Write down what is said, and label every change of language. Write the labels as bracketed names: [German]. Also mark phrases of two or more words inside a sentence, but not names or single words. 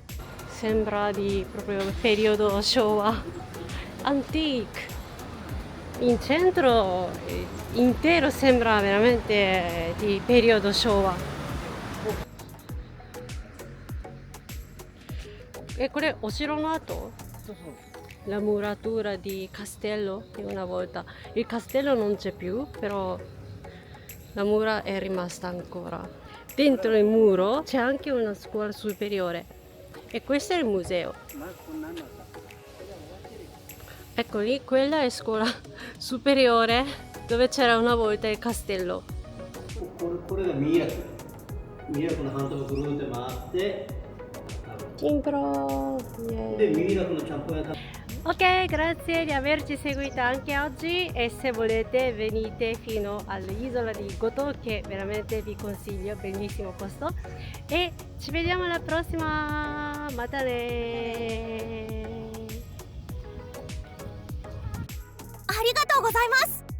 [Italian] Sembra di proprio periodo Showa, antique. In centro intero sembra veramente di periodo Showa. E quello [Japanese] お城の跡? そうそう。 [Italian] La muratura di castello di una volta. Il castello non c'è più, però la mura è rimasta ancora. Dentro il muro c'è anche una scuola superiore e questo è il museo. [Japanese] まあこんなんださ。 [Italian] Ecco lì, quella è scuola superiore dove c'era una volta il castello. [Japanese] これがミイラク。ミイラクの反対をぐるーって回って [Italian] Timbro! [Japanese] でミイラクのちゃんぽん屋食べ [Italian] Ok, grazie di averci seguito anche oggi e se volete venite fino all'isola di Goto che veramente vi consiglio, bellissimo posto e ci vediamo alla prossima, matane! [Japanese] ありがとうございます。